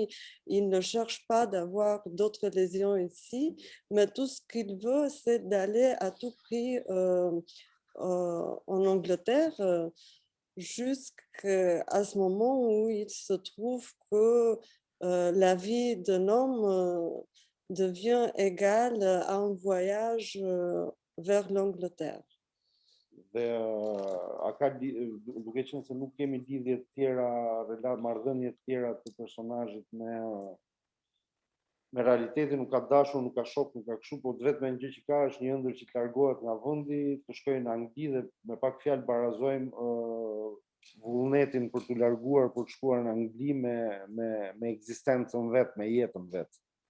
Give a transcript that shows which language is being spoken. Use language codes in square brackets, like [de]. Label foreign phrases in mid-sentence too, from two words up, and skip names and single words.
[fr] Il ne cherche pas d'avoir d'autres lésions ici, mais tout ce qu'il veut, c'est d'aller à tout prix en Angleterre, jusqu'à ce moment où il se trouve que la vie d'un homme devient égale à un voyage vers l'Angleterre. [sq] Dhe duke qenë se nuk kemi lidhje të tjera, marrëdhënie të tjera të personazhit me realitetin, nuk ka dashur, nuk ka shok, nuk ka kështu, po vetëm një gjë që ka është një ëndër që të largohet nga vendi, të shkojë në Angli dhe me pak fjalë barazojmë vullnetin për të larguar, për të shkuar në Angli me ekzistencën vet, me jetën vet.